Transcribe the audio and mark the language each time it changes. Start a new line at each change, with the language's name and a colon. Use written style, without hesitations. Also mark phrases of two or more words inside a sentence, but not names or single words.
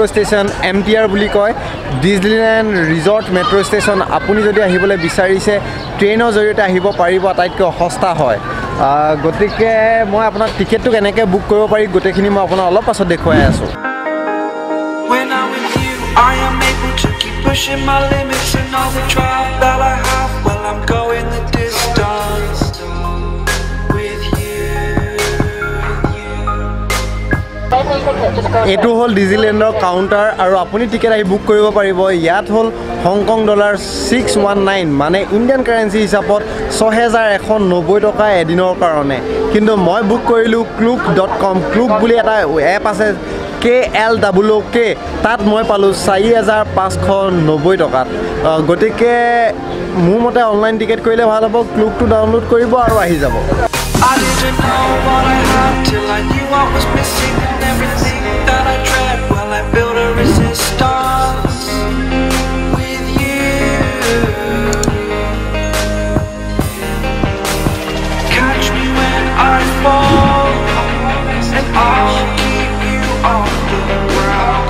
Assamese: ষ্টেচন MTR বুলি কয় ডিজনীল্যান্ড ৰিজৰ্ট মেট্ৰো ষ্টেচন আপুনি যদি আহিবলৈ বিচাৰিছে ট্ৰেইনৰ জৰিয়তে আহিব পাৰিব আটাইতকৈ সস্তা হয় গতিকে মই আপোনাৰ টিকেটটো কেনেকৈ বুক কৰিব পাৰি গোটেইখিনি মই আপোনাক অলপ পাছত দেখুৱাই আছো
English: I am able to keep pushing my limits and all the drive that I have while I'm going the distance with you.
Assamese: এটো হল ডিজনীল্যান্ডৰ কাউন্টাৰ আৰু আপুনি টিকেট আহি বুক কৰিব পাৰিব ইয়াত হল হংকং ডলাৰ 619 মানে
English: Indian currency
Assamese: হিচাপত 6190 টকা এদিনৰ কাৰণে কিন্তু মই বুক কৰিলো klook.com klook বুলি এটা এপ আছে KLOK তাত মই পালো 4590 টকাত গতিকে মোৰ মতে অনলাইন টিকেট কৰিলে ভাল হ'ব klookটো ডাউনলোড কৰিব আৰু আহি যাব
English: I didn't know what I had till I knew what was missing and everything that I dread while I built a resistance with you. Catch me when I fall and I'll keep you on the ground.